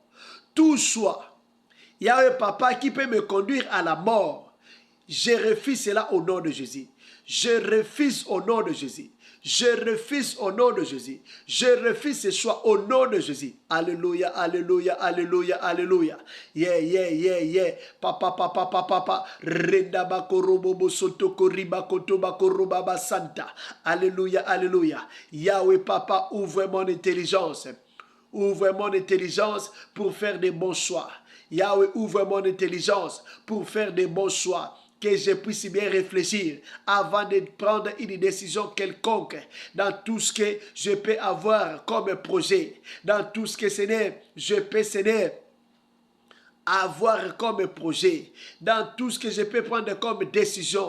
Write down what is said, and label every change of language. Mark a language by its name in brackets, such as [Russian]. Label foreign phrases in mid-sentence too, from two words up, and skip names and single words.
[French] Tout choix, Yahweh Papa, qui peut me conduire à la mort. Je refuse cela au nom de Jésus. Je refuse au nom de Jésus. Je refuse au nom de Jésus. Je refuse ce choix au nom de Jésus. Alléluia, alléluia, alléluia, alléluia. Yeah, yeah, yeah, yeah. Papa, papa, papa, papa. Renda bakorobo sotoko riba kotoba korobaba santa. Alléluia, alléluia. Yahweh Papa, ouvre mon intelligence. Ouvre mon intelligence pour faire des bons choix. Yahweh, ouvre mon intelligence pour faire des bons choix. Que je puisse bien réfléchir avant de prendre une décision quelconque dans tout ce que je peux avoir comme projet, dans tout ce que je peux avoir comme projet, dans tout ce que je peux prendre comme décision.